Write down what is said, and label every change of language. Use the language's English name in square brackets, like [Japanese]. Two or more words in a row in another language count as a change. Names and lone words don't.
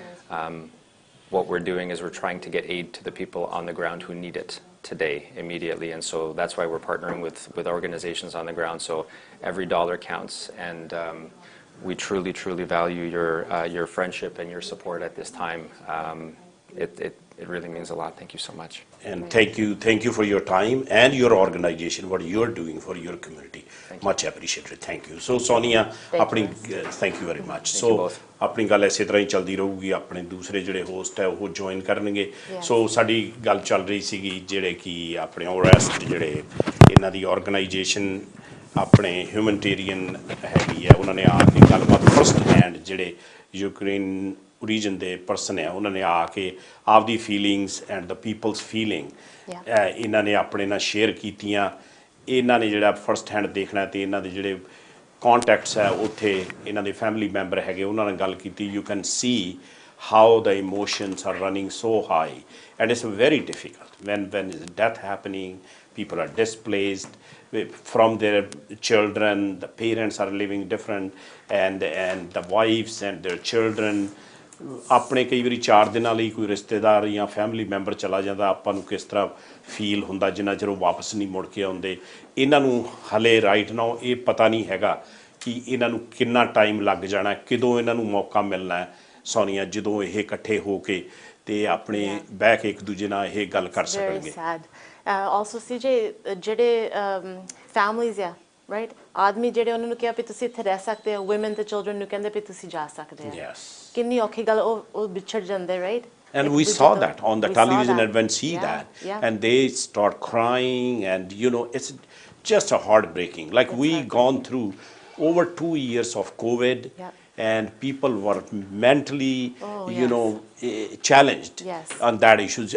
[English] What we're doing is we're trying to get aid to the people on the ground who need it today, immediately, and so that's why we're partnering with organizations on the ground, so every dollar counts, and we truly value your friendship and your support at this time. It really means a lot. Thank you so much. And thank you for your time and your organization, what you're doing for your community. Much appreciated. Thank you. So Sonia, ਆਪਣੀ thank you very much. [Punjabi] So ਆਪਣੀ ਗੱਲ ਇਸੇ ਤਰ੍ਹਾਂ ਹੀ ਚੱਲਦੀ ਰਹੂਗੀ, ਆਪਣੇ ਦੂਸਰੇ ਜਿਹੜੇ ਹੋਸਟ ਹੈ ਉਹ ਜੁਆਇਨ ਕਰਨਗੇ। ਸੋ ਸਾਡੀ ਗੱਲ ਚੱਲ ਰਹੀ ਸੀਗੀ ਜਿਹੜੇ ਕਿ ਆਪਣੇ ਔਰੈਸਟ ਜਿਹੜੇ ਇਹਨਾਂ ਦੀ ਆਰਗੇਨਾਈਜੇਸ਼ਨ ਆਪਣੇ ਹਿਊਮਨਿਟੇਰੀਅਨ ਹੈਗੀ ਹੈ, ਉਹਨਾਂ ਨੇ ਆ ਕੇ ਗੱਲਬਾਤ [English] first hand [Punjabi] ਜਿਹੜੇ ਯੂਕਰੇਨ ਰੀਜਨ ਦੇ ਪਰਸਨ ਹੈ ਉਹਨਾਂ ਨੇ ਆ ਕੇ ਆਪਦੀ [English] feelings and the peoples feeling [Punjabi] ਇਹਨਾਂ ਨੇ ਆਪਣੇ ਨਾਲ ਸ਼ੇਅਰ ਕੀਤੀਆਂ। ਇਹਨਾਂ ਨੇ ਜਿਹੜਾ [English] first hand [Punjabi] ਦੇਖਣਾ ਅਤੇ ਇਹਨਾਂ ਦੇ ਜਿਹੜੇ ਕੌਂਟੈਕਟਸ ਹੈ ਉੱਥੇ ਇਹਨਾਂ ਦੇ [English] family member [Punjabi] ਹੈਗੇ ਉਹਨਾਂ ਨਾਲ ਗੱਲ ਕੀਤੀ। [English] you can see how the emotions are running so high, and it's very difficult when is death happening, people are displaced from their children, the parents are living different, and the wives and their children [Punjabi] ਆਪਣੇ ਕਈ ਵਾਰੀ 4 ਦਿਨਾਂ ਲਈ ਕੋਈ ਰਿਸ਼ਤੇਦਾਰ ਜਾਂ ਫੈਮਿਲੀ ਮੈਂਬਰ ਚਲਾ ਜਾਂਦਾ, ਆਪਾਂ ਨੂੰ ਕਿਸ ਤਰ੍ਹਾਂ ਫੀਲ ਹੁੰਦਾ ਜਿੰਨਾ ਚਿਰ ਉਹ ਵਾਪਸ ਨਹੀਂ ਮੁੜ ਕੇ ਆਉਂਦੇ। ਇਹਨਾਂ ਨੂੰ ਹਲੇ [English] right now [Punjabi] ਇਹ ਪਤਾ ਨਹੀਂ ਹੈਗਾ ਕਿ ਇਹਨਾਂ ਨੂੰ ਕਿੰਨਾ ਟਾਈਮ ਲੱਗ ਜਾਣਾ, ਕਦੋਂ ਇਹਨਾਂ ਨੂੰ ਮੌਕਾ ਮਿਲਣਾ ਹੈ। ਸੋਨੀਆ, ਜਦੋਂ ਇਹ ਇਕੱਠੇ ਹੋ ਕੇ ਤੇ ਆਪਣੇ ਬਹਿ ਕੇ ਇੱਕ ਦੂਜੇ ਨਾਲ ਇਹ ਗੱਲ ਕਰ ਸਕਣਗੇ। also CJ ਜਿਹੜੇ families ਆ ਰਾਈਟ, ਆਦਮੀ ਜਿਹੜੇ ਉਹਨਾਂ ਨੂੰ ਕਿਹਾ ਵੀ ਤੁਸੀਂ ਇੱਥੇ ਰਹਿ ਸਕਦੇ ਹੋ, women ਤੇ children ਨੂੰ ਕਹਿੰਦੇ ਵੀ ਤੁਸੀਂ ਜਾ ਸਕਦੇ ਹੋ। ਕਿੰਨੀ ਔਖੀ ਗੱਲ, ਉਹ ਵਿਛੜ ਜਾਂਦੇ ਰਾਈਟ। [English] And we saw that on the television and when see that and they start crying and you know it's just a heartbreaking, like we gone through over 2 years of COVID and people were mentally you know challenged on that issues.